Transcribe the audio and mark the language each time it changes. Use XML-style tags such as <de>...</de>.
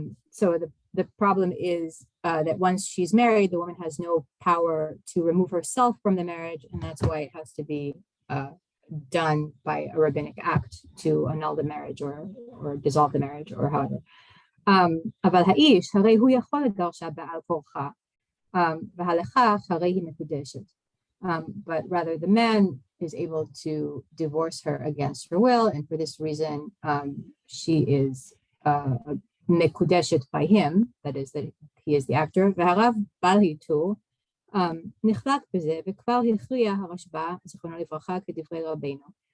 <en>So the problem is that once she's married, the woman has no power to remove herself from the marriage, and that's why it has to be done by a rabbinic act to annul the marriage or dissolve the marriage or however.</en> <he>אבל האיש, הרי הוא יכול לגרשה בעל כורחה, והלכה הרי היא מקודשת.</he> <en>But rather the man is able to divorce her against her will, and for this reason she is מקודשת by him, that is that he is the actor.</en> <he>והרב בעל היתור נחלק בזה, וכבר הכריע הרשב"א, זיכרונו לברכה, כדברי רבינו.</he>